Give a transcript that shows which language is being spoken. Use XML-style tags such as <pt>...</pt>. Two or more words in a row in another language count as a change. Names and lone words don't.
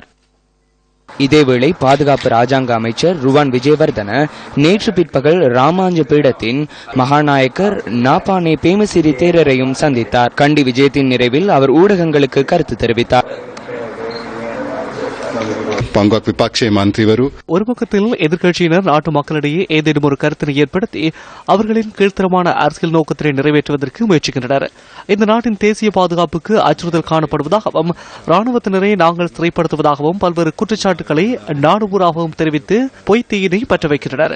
<ta>இதேவேளை பாதுகாப்பு ராஜாங்க அமைச்சர் ருவான் விஜயவர்தன நேற்று பிற்பகல் ராமாஞ்ச பீடத்தின் மகாநாயக்கர் நாபானே பேமசிறி தேரரையும் சந்தித்தார். கண்டி விஜயத்தின் நிறைவில் அவர் ஊடகங்களுக்கு கருத்து தெரிவித்தார்.</ta> <si>පංගුවක් විපක්ෂයේ මන්ත්‍රීවරු</si> <ta>ஒரு பக்கத்தில் எதிர்க்கட்சியினர் நாட்டு மக்களிடையே ஏதேனும் ஒரு கருத்தினை ஏற்படுத்தி அவர்களின் கீழ்த்தரமான அரசியல் நோக்கத்தினை நிறைவேற்றுவதற்கு முயற்சிக்கின்றனர். இந்த நாட்டின் தேசிய பாதுகாப்புக்கு அச்சுறுத்தல் காணப்படுவதாகவும் ராணுவத்தினரை நாங்கள் சிறைப்படுத்துவதாகவும் பல்வேறு குற்றச்சாட்டுகளை நாடு பூராகவும் தெரிவித்து பொய்த்தீயினை பற்ற வைக்கின்றனர்.</ta>